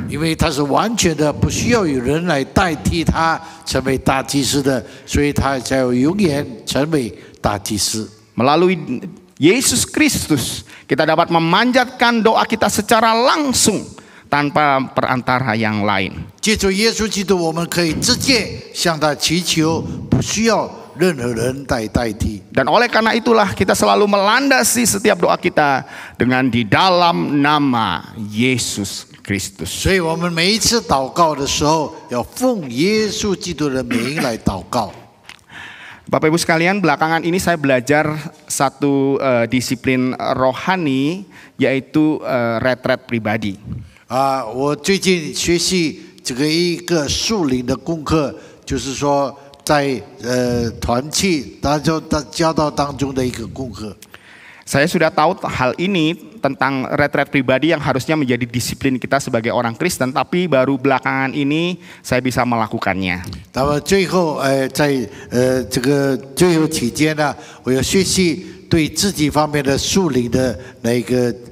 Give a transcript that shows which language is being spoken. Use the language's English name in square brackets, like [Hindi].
[Chinese] 因为他是完全的，不需要有人来代替他成为大祭司的，所以他才有永远成为大祭司。 [Indonesian] Melalui Yesus Kristus, kita dapat memanjatkan doa kita secara langsung tanpa perantara yang lain. [Chinese] 借助耶稣基督，我们可以直接向他祈求，不需要任何人代替。 [Indonesian] Dan oleh karena itulah kita selalu melandasi setiap doa kita dengan di dalam nama Yesus Kristus. [Chinese] 所以我们每一次祷告的时候，要奉耶稣基督的名来祷告。 [Indonesian] Bapak Ibu sekalian, belakangan ini saya belajar satu disiplin rohani, yaitu retret pribadi. [Chinese] 我最近学习这个一个属灵的功课，就是说在团契教导当中的一个功课。 [Indonesian] Saya sudah tahu hal ini tentang retret pribadi yang harusnya menjadi disiplin kita sebagai orang Kristen, tapi baru belakangan ini saya bisa melakukannya. [Chinese] 那么最后在这个最后期间呢，我要学习对自己方面的属灵的那个